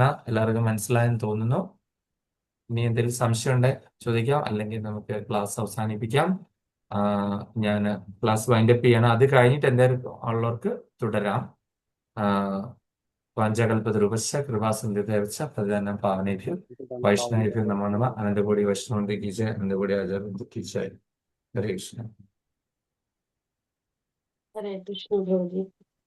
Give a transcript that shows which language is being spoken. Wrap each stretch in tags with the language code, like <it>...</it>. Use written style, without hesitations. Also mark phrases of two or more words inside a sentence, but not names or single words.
<ml>എല്ലാവർക്കും മനസ്സിലായെന്ന് തോന്നുന്നു. ഇനി എന്തെങ്കിലും സംശയം ഉണ്ടെങ്കിൽ ചോദിക്കാം, അല്ലെങ്കിൽ നമുക്ക് ക്ലാസ് അവസാനിപ്പിക്കാം. ഞാൻ ക്ലാസ് വൈൻഡപ്പ് ചെയ്യണം. അത് കഴിഞ്ഞിട്ട് എന്തെങ്കിലും ഉള്ളവർക്ക് തുടരാം.</ml> <sa>വാഞ്ചകൽപതരൂപശ്ച കൃപാസിന്ധുദേവശ്ച പതിതന്നാം പാവനേഭ്യോ വൈഷ്ണവേഭ്യോ നമോ നമഃ. അനന്തകോടി വൈഷ്ണവന്റെ കീജ, അനന്തകോടി ആചാര്യ കീജ. ഹരേ കൃഷ്ണ. ഹരേ കൃഷ്ണ പ്രഭുജി.</sa>